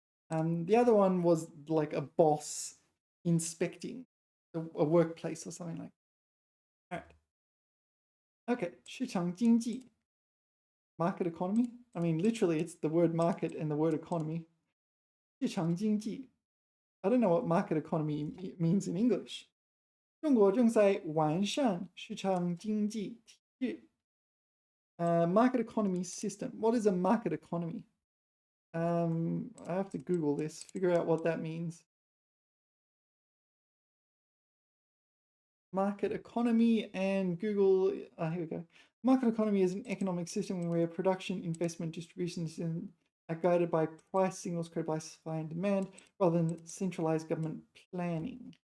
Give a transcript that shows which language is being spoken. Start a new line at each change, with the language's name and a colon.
English: The other one was like a boss inspecting a workplace or something like that. All right. Okay, 市场经济.Market economy. I mean, literally, it's the word market and the word economy.
Chinese: 市场经济.
English: I don't know what market economy means in English.
Chinese: 中国正在完善市场经济体制.
English: Market economy system. What is a market economy? I have to Google this, figure out what that means. Market economy and Google. Here we go. Market economy is an economic system where production, investment, distribution are guided by price signals created by supply and demand rather than centralized government planning.